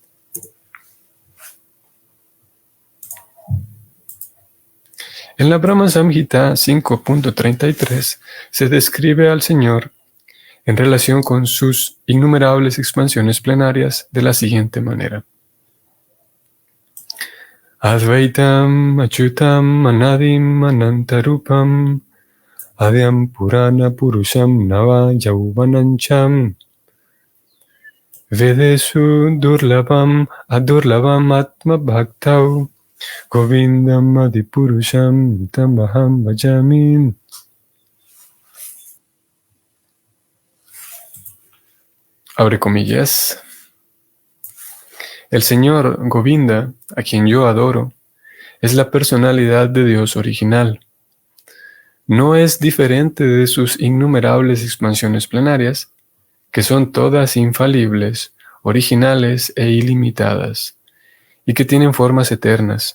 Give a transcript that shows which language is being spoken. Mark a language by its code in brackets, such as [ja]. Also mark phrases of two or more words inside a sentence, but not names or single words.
[es] En la Brahma Samhita 5.33 se describe al Señor en relación con sus innumerables expansiones plenarias de la siguiente manera. [sa] अद्वैतम् अच्युतम् अनादिम् अनन्तरूपम् आद्यम् पुराण पुरुषम् नव यौवनञ्च वेदेषु दुर्लभम् अदुर्लभम् आत्म भक्तौ गोविन्दम् आदिपुरुषम् तमहम् भजामि. [es] Abre comillas. El Señor Govinda, a quien yo adoro, es la personalidad de Dios original. No es diferente de sus innumerables expansiones plenarias, que son todas infalibles, originales e ilimitadas, y que tienen formas eternas.